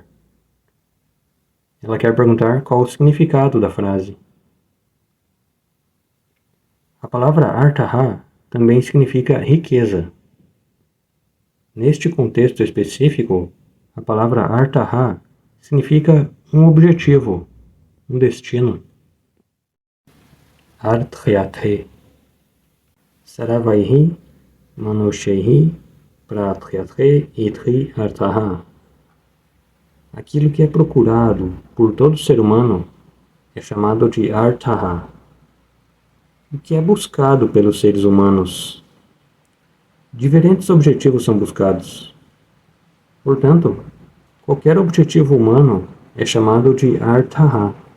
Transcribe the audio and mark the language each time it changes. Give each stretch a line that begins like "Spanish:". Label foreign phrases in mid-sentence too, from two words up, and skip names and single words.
Portuguese: Ela quer perguntar qual o significado da frase. A palavra Arthaha também significa riqueza. Neste contexto específico, a palavra Arthaha significa um objetivo, um destino. Arthyate.
Sanskrit: Saravaihi manushaihi prathyate itri Arthaha.
Portuguese: Aquilo que é procurado por todo ser humano é chamado de Arthaha. O que é buscado pelos seres humanos. Diferentes objetivos são buscados. Portanto, qualquer objetivo humano é chamado de Arthaha.